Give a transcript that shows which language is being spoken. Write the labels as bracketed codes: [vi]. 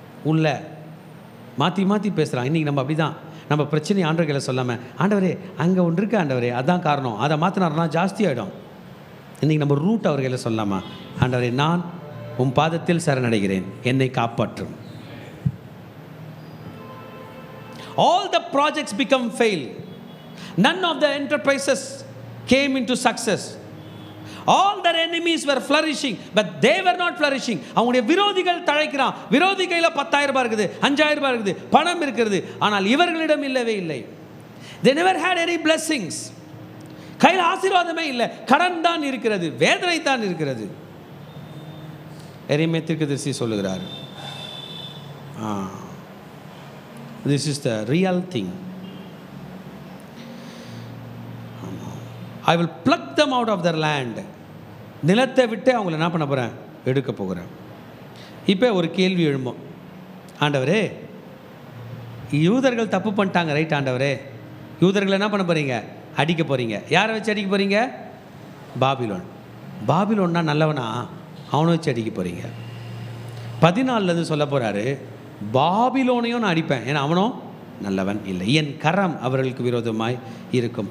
[ta] உள்ள மாற்றி பேசுகிறான். இன்றைக்கி நம்ம அப்படி தான், நம்ம பிரச்சனை ஆண்டவர்களை சொல்லாமல், ஆண்டவரே அங்கே ஒன்று இருக்கு ஆண்டவரே, அதான் காரணம், அதை மாற்றினார்னா ஜாஸ்தி ஆகிடும். இன்றைக்கி நம்ம ரூட் அவர்களை சொல்லாமா, ஆண்டவரே நான் உன் பாதத்தில் சரணடைகிறேன், என்னை காப்பாற்றும். [en] All the projects become fail. None of the enterprises came into success. All their enemies were flourishing, but they were not flourishing. [ta] அவங்களுடைய விரோதிகள் தழைக்கிறான். விரோதி கையில் 10,000 ரூபாய் இருக்குது, 5,000 ரூபாய் இருக்குது, பணம் இருக்கிறது. ஆனால் இவர்களிடம் இல்லவே இல்லை. [en] They never had any blessings. [ta] கையில் ஆசீர்வாதமே இல்லை, கடன் தான் இருக்கிறது, வேதனை தான் இருக்கிறது. எரேமியா தீர்க்கதரிசி சொல்லுகிறார், [en] this is the real thing. I will pluck them out of their land [ta] நிலத்தை விட்டு அவங்கள என்ன பண்ண போகிறேன், எடுக்க போகிறேன். இப்போ ஒரு கேள்வி எழும்போம், ஆண்டவரே யூதர்கள் தப்பு பண்ணிட்டாங்க, ரைட் ஆண்டவரே, யூதர்கள் என்ன பண்ண போகிறீங்க, அடிக்க போகிறீங்க. யாரை வச்சு அடிக்க போகிறீங்க? பாபிலோன். பாபிலோன்னா நல்லவனா, அவனை வச்சு அடிக்க போகிறீங்க. 14 சொல்ல போகிறாரு, பாபிலோனையும் நான் அடிப்பேன், ஏன்னா அவனும் நல்லவன் இல்லை, என் கரம் அவர்களுக்கு விரோதமாய் இருக்கும்.